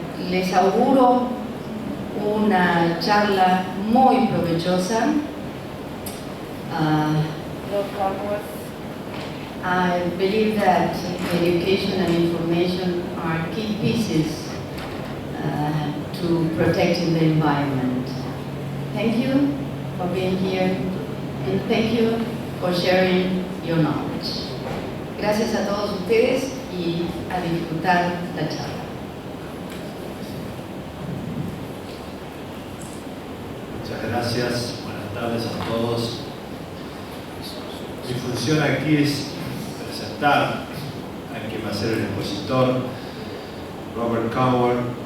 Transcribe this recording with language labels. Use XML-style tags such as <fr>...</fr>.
<es>Les auguro una charla muy provechosa.</es> <en>I believe that education and information are key pieces to protecting the environment. Thank you for being here and thank you for sharing your knowledge.</en> <es>Gracias a todos ustedes y a disfrutar la charla. Muchas gracias, buenas tardes a todos. Mi función aquí es presentar a quien va a ser el expositor, Robert Carnwath.</es>